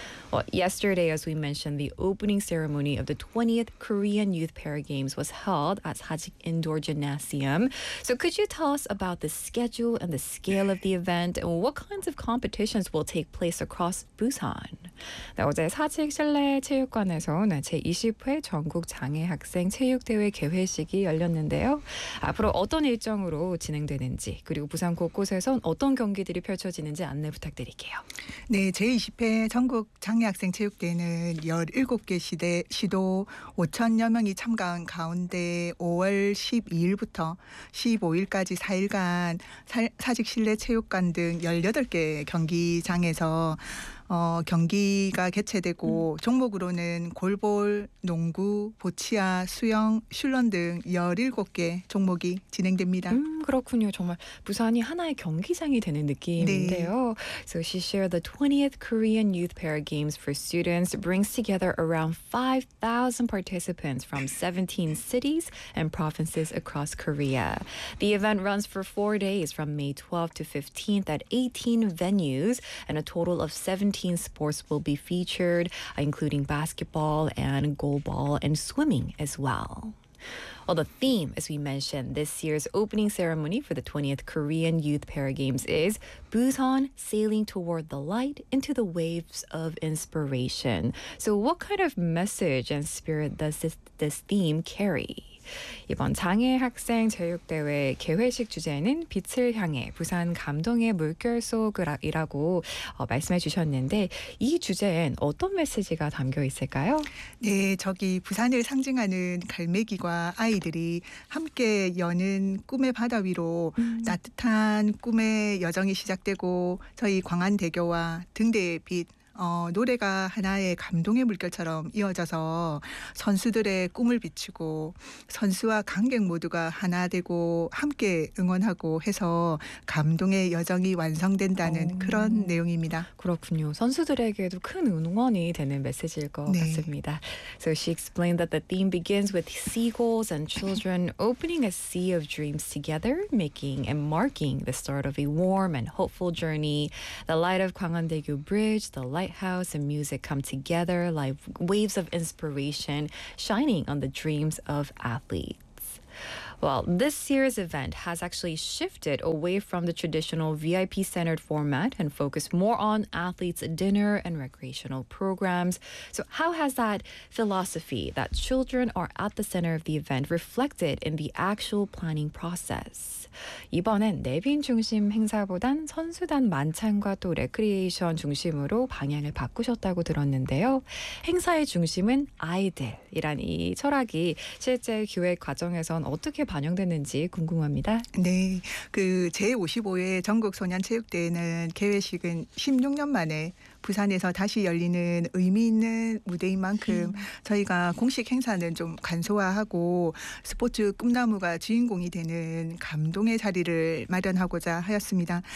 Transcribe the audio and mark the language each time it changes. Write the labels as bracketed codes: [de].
[en] Well, yesterday, as we mentioned, the opening ceremony of the 20th Korean Youth Paragames was held at Sajik Indoor Gymnasium. So could you tell us about the schedule and the scale of the event, and what kinds of competitions will take place across Busan? [ko] 네, 어제 사직 실내 체육관에서 제20회 전국 장애학생 체육대회 개회식이 열렸는데요. 앞으로 어떤 일정으로 진행되는지, 그리고 부산 곳곳에서 어떤 경기들이 펼쳐지는지 안내 부탁드릴게요. 네, 제20회 전국 장애학생 체육대회는 17개 시도 5천여 명이 참가한 가운데 5월 12일부터 15일까지 4일간 사직 실내 체육관 등 18개 경기장에서 경기가 개최되고 종목으로는 골볼, 농구, 보치아, 수영, 슐런 등 17개 종목이 진행됩니다. 그렇군요. 정말 부산이 하나의 경기장이 되는 네. 느낌인데요. [en] So she shared the 20th Korean Youth Paragames for students brings together around 5,000 participants from 17 cities and provinces across Korea. The event runs for 4 days from May 12th to 15th at 18 venues, and a total of 17 sports will be featured, including basketball and goalball and swimming as well. Well, the theme, as we mentioned, this year's opening ceremony for the 20th Korean Youth Paragames is Busan Sailing Toward the Light into the Waves of Inspiration. So what kind of message and spirit does this theme carry? [ko] 이번 장애학생 체육대회 개회식 주제는 빛을 향해 부산 감동의 물결 속이라고 말씀해 주셨는데, 이 주제엔 어떤 메시지가 담겨 있을까요? 네, 저기 부산을 상징하는 갈매기와 아이들이 함께 여는 꿈의 바다 위로 따뜻한 꿈의 여정이 시작되고, 저희 광안대교와 등대의 빛, 노래가 하나의 감동의 물결처럼 이어져서 선수들의 꿈을 비추고 선수와 관객 모두가 하나 되고 함께 응원하고 해서 감동의 여정이 완성된다는 그런 내용입니다. 그렇군요. 선수들에게도 큰 응원이 되는 메시지일 것 네. 같습니다. [en] So she explained that the theme begins with seagulls and children opening a sea of dreams together, making and marking the start of a warm and hopeful journey. The light of Gwangandaegyo Bridge, the lighthouse, and music come together like waves of inspiration shining on the dreams of athletes. Well, this year's event has actually shifted away from the traditional VIP-centered format and focused more on athletes' dinner and recreational programs. So how has that philosophy that children are at the center of the event reflected in the actual planning process? [ko] 이번엔 내빈 중심 행사보단 선수단 만찬과 또 레크리에이션 중심으로 방향을 바꾸셨다고 들었는데요. 행사의 중심은 아이들이란 이 철학이 실제 기획 과정에선 어떻게 반영됐는지 궁금합니다. 네, 그 제55회 전국소년체육대회는 개회식은 16년 만에 부산에서 다시 열리는 의미 있는 무대인 만큼 저희가 공식 행사는 좀 간소화하고 스포츠 꿈나무가 주인공이 되는 감동의 자리를 마련하고자 하였습니다.